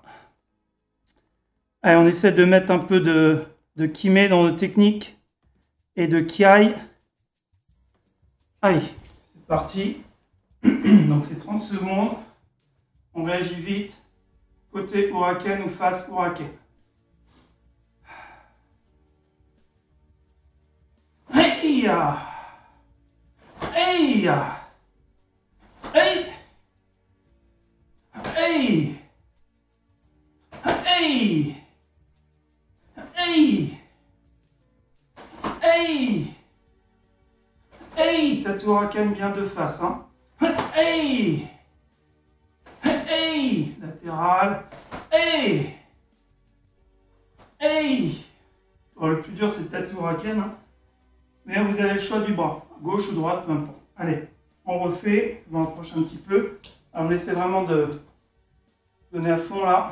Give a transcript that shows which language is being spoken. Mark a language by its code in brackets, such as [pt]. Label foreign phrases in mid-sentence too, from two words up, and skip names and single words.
[fr] Allez, on essaie de mettre un peu de kime dans nos techniques et de kiai. Allez, c'est parti. Donc c'est 30 secondes. On réagit vite. Côté Uraken ou face Uraken. Hey ya! Hey ya! Hey! Hey! Hey! Hey! Hey! Hey! [ja] Tate Uraken [fr] bien de face, hein? Hey! Hey! Latéral. Hey! Hey! Hey! Bon, le plus dur, c'est peut-être Huracan, hein. Mais vous avez le choix du bras, gauche ou droite, peu importe. Allez, on refait, on approche un petit peu. Alors, on essaie vraiment de donner à fond là.